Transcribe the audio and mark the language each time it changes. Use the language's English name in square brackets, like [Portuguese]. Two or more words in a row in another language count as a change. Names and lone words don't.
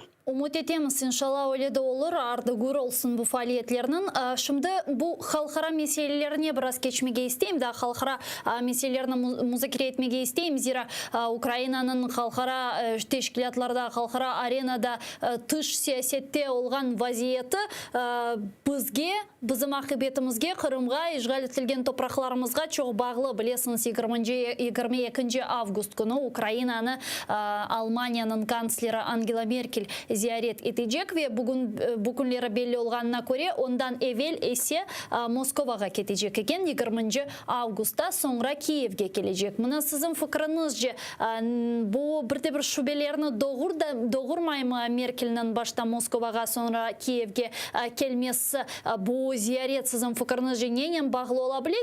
[Crimean Tatar] Umut etemiz inşallah öyle de olur. Ardı gür olsun bu faaliyetlerinin. Şimdi bu halkara meselelerine biraz geçmeye isteyim. Daha halkara meselelerini müzakere etmeye isteyim. Zira Ukrayna'nın halkara teşkilatlarda, halkara arenada dış siyasette olan vaziyeti bizge, bizim akıbetimizge, Kırım'a, işgal etilgen topraklarımızga çok bağlı. Bilesiniz 22 Avgust günü Ukrayna'nı Almanya'nın kansleri Angela Merkel ziyaret edecek ve bu günleri belli olğanına göre ondan evvel ise Moskova'ya gidecek eken 20 Avgust'ta sonra Kiev'e gelecek. Buna sizin fikrinizce bu bir şubelerini doğurmay mı Merkel'nin başta Moskova'ya sonra Kiev'e gelmesi bu ziyaret sizin fikrinizce neyle bağlı olabilir?